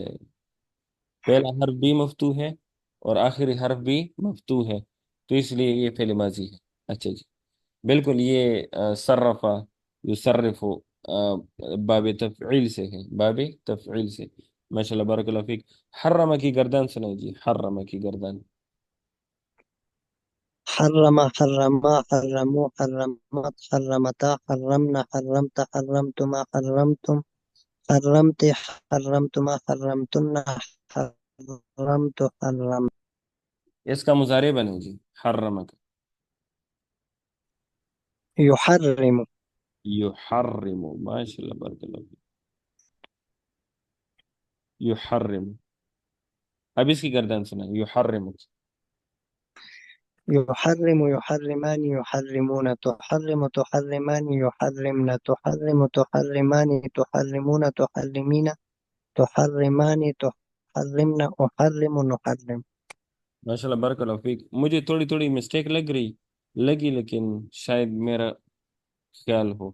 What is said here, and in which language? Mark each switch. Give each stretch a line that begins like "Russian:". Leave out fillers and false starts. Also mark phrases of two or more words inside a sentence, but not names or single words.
Urdu: پہلا حرف بھی مفتوح ہے اور آخری حرف بھی مفتوح ہے، تو اس لیے یہ فعل ماضی ہے. اچھا جی بالکل. یہ
Arabic: صرفا یصرف
Urdu: باب تفعیل سے ہے، باب تفعیل سے.
Arabic: ماشاء اللہ بارک اللہ فیک.
Urdu: حرم کی گردان سنائیں جی، حرم کی گردان.
Arabic: حرم، حرما، حرموا، حرمت، حرمتا، حرمنا، حرمت، حرمتما، حرمتم، حرمت، حرمتما، حرمتن، حرمت، حرم.
Urdu: اس کا مضارع بنے جی حرم کا.
Arabic: يحرم. یحرم. ماشاء اللہ بارک اللہ فیک. یحرم.
Urdu: اب اس کی گردان سنائیں،
Arabic: یحرم. يحرم، يحرمان، يحرمون، تحرم، تحرمان، يحرمن، تحرم، تحرمان، تحرمون، تحرمين، تحرمان، تحرمن، أحرم، نحرم. ماشاء اللہ بارک اللہ فیک.
Urdu: مجھے تھوڑی تھوڑی مسٹیک لگی لیکن شاید میرا خیال ہو.